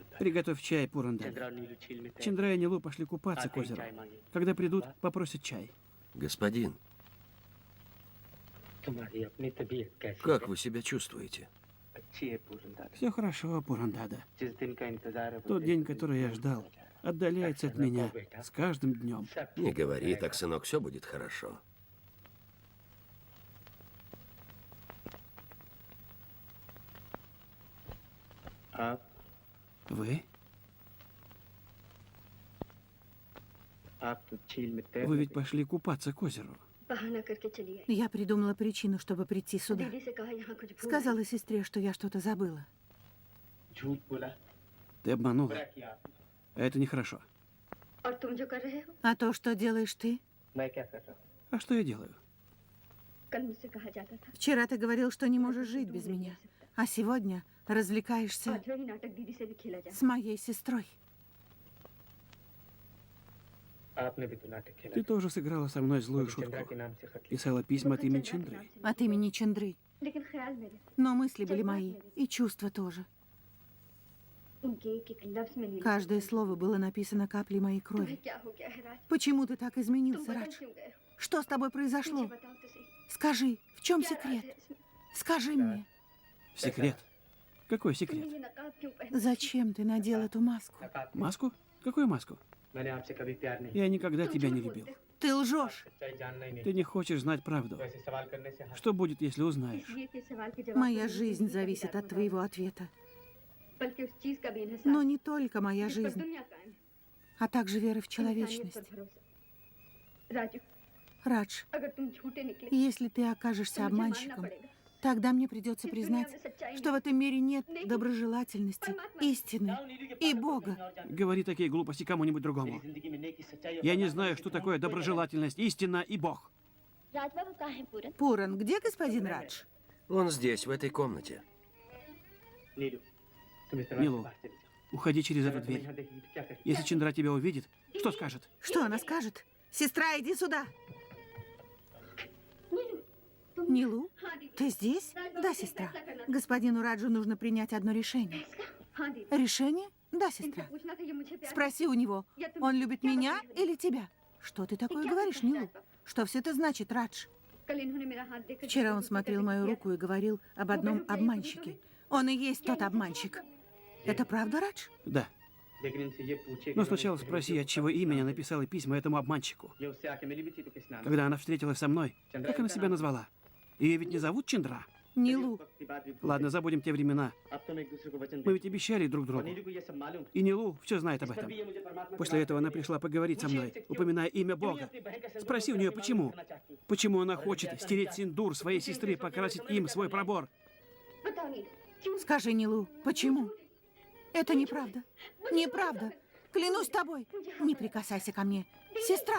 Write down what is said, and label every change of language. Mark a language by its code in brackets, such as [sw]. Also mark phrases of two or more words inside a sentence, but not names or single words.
[ru] Приготовь чай, Пурандада. [hi] चंद्रा और नीलू झील में तैर [ru] Чандра и Нилу пошли купаться к [hi] आते ही [ru] озеру. [hi] चाय मांगी [ru] Когда придут, попросят чай. Господин, [hi] तुम्हारी अपनी तबीयत कैसी [ru] как [hi] है [ru] вы себя чувствуете? [hi] अच्छी है पूरनदादा [ru] Все хорошо, Пурандада. [hi] जिस दिन का इंतजार है वो [ru] Тот [hi] दिन [ru] день, [hi] से [ru] который я [hi] दिन [ru] ждал, [hi] हो जाए। [ru] отдаляется от меня с каждым днем. [hi] सब [ru] Не [hi] ठीक [ru] говори [hi] रहेगा। [ru] так, сынок, все будет хорошо. [hi] आप [ru] Вы? [hi] आप तो झील में तैर [ru] Вы [hi] रहे [ru] ведь пошли купаться к озеру. [hi] बहाना करके चली आई [ru] Я придумала причину, чтобы прийти сюда. [hi] दीदी से कहा यहाँ कुछ भूल [ru] Сказала сестре, что я что-то забыла. [hi] थे। झूठ बोला [ru] Ты обманула. [hi] बुरा किया आपने। [ru] А это нехорошо. [hi] और तुम जो कर रहे हो [ru] А то, что делаешь ты? [hi] मैं क्या कर रहा हूँ [ru] А что я делаю? [hi] कल मुझसे कहा जाता था [ru] Вчера ты говорил, что не можешь жить без меня. А сегодня развлекаешься [hi] आज वही नाटक दीदी से भी खेला जाए [ru] с моей сестрой. [hi] आपने भी तो नाटक खेला [ru] Ты тоже сыграла со мной злую [hi] चंद्रा [ru] шутку. [hi] के नाम से खत लिखा। [ru] Писала письма от имени Чандры. От имени Чандры. [hi] लेकिन ख्याल मेरे [ru] Но мысли были мои. И чувства тоже. [hi] उनके एक एक लफ्ज में नीलू [ru] Каждое слово было написано каплей моей [hi] तुम्हें [ru] крови. [hi] क्या हो गया है राज [ru] Почему ты так [hi] तुम [ru] изменился, [hi] बदल [ru] Радж? [hi] क्यों गए हो [ru] Что с тобой [hi] मुझे [ru] произошло? [hi] बताओ तो सही [ru] Скажи, в чем [hi] क्या राज [ru] секрет? [hi] है इसमें? [ru] Скажи мне, Секрет? Какой [hi] तुमने [ru] секрет? [hi] ये नकाब क्यों पहना [ru] зачем ты надел эту маску? [hi] नकाब [ru] Маску? Какую маску? [hi] मैंने आपसे कभी प्यार नहीं [ru] Я никогда [hi] तुम [ru] тебя [hi] झूठ [ru] не [hi] बोलते [ru] любил. [hi] हो। [ru] Ты лжешь. [hi] सच्चाई जानना ही नहीं [ru] Ты не хочешь знать правду. [hi] वैसे सवाल करने से हाथ [ru] Что будет, если узнаешь? [hi] इसलिए कि सवाल के जवाब [ru] Моя [hi] में [ru] жизнь [hi] नीलू की [ru] зависит [hi] कविता [ru] от твоего ответа. [hi] बल्कि उस चीज का भी इन्हें [ru] Но не только моя [hi] जिस पर [ru] жизнь, [hi] दुनिया कायम है [ru] а также вера в [hi] इंसानियत [ru] человечность. [hi] पर भरोसा राजू [ru] Радж, [hi] अगर तुम झूठे निकले [ru] если ты [hi] तो [ru] окажешься [hi] मुझे मानना [ru] обманщиком, [hi] पड़ेगा [ru] тогда мне придется [hi] इस दुनिया [ru] признать, [hi] में सच्चाई [ru] что в этом мире нет [hi] नहीं। [ru] доброжелательности, [hi] परमात्मा [ru] истины и Бога. Говори такие глупости кому-нибудь другому. [hi] जिंदगी में नेकी सच्चाई और [ru] Я не знаю, что такое доброжелательность, истина и Бог. [hi] राजबाबू कहाँ है पूरन [ru] Пуран, где господин Радж? Он здесь, в этой комнате. [hi] नीलू तुम इस दरवाजे [ru] Нилу, [hi] से बाहर चले जाओ [ru] уходи через эту [hi] अगर तुम्हें [ru] дверь. [hi] यहाँ देखेगी तो क्या करेगी [ru] Если Чандра тебя увидит, что скажет? Что она скажет? Сестра, иди сюда. [hi] नीलू तुम [ru] Нилу, [hi] हाँ दीदी [ru] ты здесь? Да, сестра. Господину Раджу нужно принять одно решение. [hi] हाँ दीदी [ru] Решение? Да, [hi] इनसे [ru] сестра. [hi] पूछना था ये मुझे प्यार [ru] Спроси у него, [hi] या तुम [ru] он любит [hi] क्या [ru] меня [hi] बताओगे? [ru] или тебя? Что ты такое говоришь, Нилу? Что все это значит, Радж? [hi] कल इन्होंने मेरा हाथ देखा [ru] Вчера он смотрел мою руку и говорил об одном обманщике. Он и есть тот обманщик. Это правда, Радж? Да. [hi] लेकिन इनसे ये पूछे [ru] Но сначала спроси, от чего имени она написала письма этому обманщику. [hi] ये उससे आके मिली भी थी तो किस नाम [ru] Когда она встретилась со мной, как она себя назвала? Ее ведь не зовут Чандра? Нилу, [hi] की बात भी भूल [ru] Ладно, забудем те времена. [hi] गए। अब तुम एक दूसरे को वचन [ru] Мы [hi] दे [ru] ведь обещали друг [hi] और [ru] другу. [hi] नीलू को ये सब मालूम [ru] И Нилу все знает об [hi] पर [ru] этом. [hi] भी ये मुझे परमात्मा के [ru] После [hi] बारे [ru] этого [hi] में [ru] она пришла поговорить со мной, упоминая имя [hi] क्यों नहीं [ru] Бога. [hi] अपनी बहन का सिंदूर [ru] Спроси у [hi] अपने [ru] нее, [hi] नाम [ru] почему. [hi] करना चाहती? [ru] Почему она хочет стереть синдур своей сестры, покрасить им свой пробор? बताओ नीलू क्यों скажи, Нилу, почему? Это неправда. Неправда. Клянусь тобой. Не прикасайся ко мне. Сестра!